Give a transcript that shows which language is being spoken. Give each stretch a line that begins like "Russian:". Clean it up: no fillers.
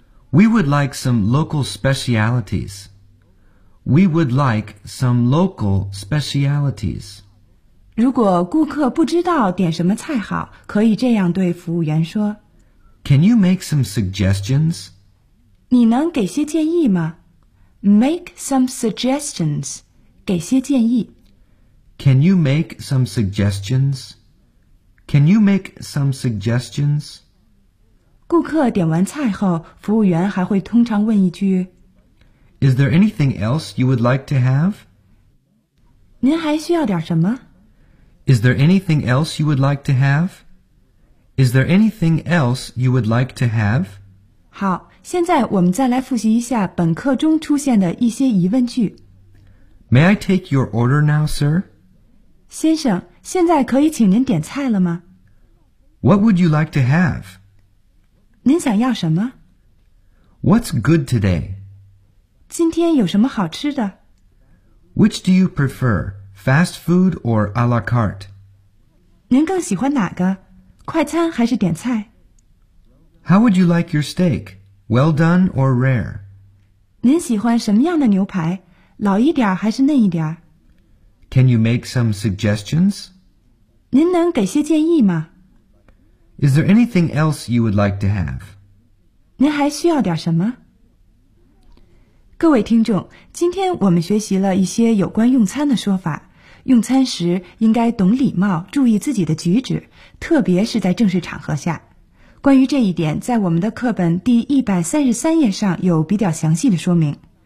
English: We would like some local specialities We would like some local specialities
Chinese: 如果顾客不知道点什么菜好可以这样对服务员说
English: Can you make some suggestions?
Chinese: 你能给些建议吗 ?
English: Make some suggestions,
Chinese: 给些建议。
English: Can you make some suggestions? Can you make some suggestions?
Chinese: 顾客点完菜后服务员还会通常问一句
English: Is there anything else you would like to have?
Chinese: 您还需要点什么
English: ?Is there anything else you would like to have? Is there anything else you would like to have?
Chinese: 好，现在我们再来复习一下本课中出现的一些疑问句。
English: May I take your order now, sir?
Chinese: 先生，现在可以请您点菜了吗
English: ?What would you like to have?
Chinese: 您想要什么
English: ?What's good today?
Chinese: 今天有什么好吃的
English: ?Which do you prefer, fast food or a la carte?
Chinese: 您更喜欢哪个？快餐还是点菜？
English: How would you like your steak? Well done or rare?
Chinese: 您喜欢什么样的牛排？老一点还是嫩一点？
English: Can you make some suggestions?
Chinese: 您能给些建议吗？
English: Is there anything else you would like to have?
Chinese: 您还需要点什么？各位听众，今天我们学习了一些有关用餐的说法。用餐时应该懂礼貌，注意自己的举止，特别是在正式场合下。关于这一点，在我们的课本第133页上有比较详细的说明。